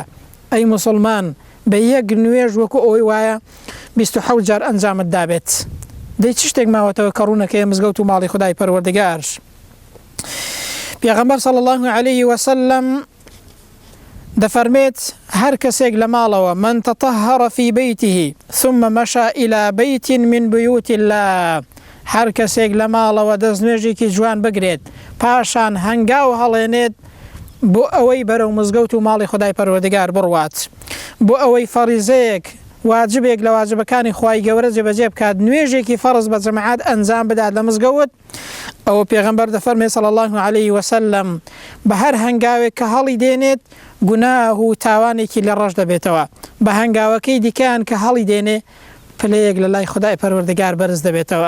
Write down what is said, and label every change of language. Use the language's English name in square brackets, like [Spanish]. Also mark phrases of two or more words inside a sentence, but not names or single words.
[Central Kurdish] ئەی مسلمان بە یەک نوێژ وەکو ئەوەی وایە 27 جار ئەنجامت دابێت. دەی چ شتێک ماوەتەوە کە ڕوونەکەی مزگەوت و ماڵی خودای پەروەردگار. پێغەمبەر [Arabic] صلی الله علیه وسلم [Central Kurdish] دەفەرمێت هەر کەسێک لە ماڵەوە [Arabic] من تطهر في بيته ثم مشى إلى بيت من بيوت الله، [Central Kurdish] هەر کەسێک لە ماڵەوە دەستنوێژێکی جوان بگرێت پاشان هەنگاو هەڵێنێت بۆ ئەوەی بەرەو مزگەوت و ماڵی خودای پەروەردگار بڕوات، بۆ ئەوەی فەریزەیەک واجبێک لە واجبەکانی خوای گەورە جێبەجێ بکات، نوێژێکی فەرز بە جەماعات ئەنجام بدات لە مزگەوت، ئەوە پێغەمبەر دەفەرمێ [Arabic] صلی الله علیه وسلم [Central Kurdish] بە هەر هەنگاوێک کە هەڵی دێنێت گوناه و تاوانێکی لە ڕەش دەبێتەوە، بە هەنگاوەکەی دیکەیان کە هەڵی دێنێ پلەیەک لە لای خودای پەروەردگار بەرز دەبێتەوە.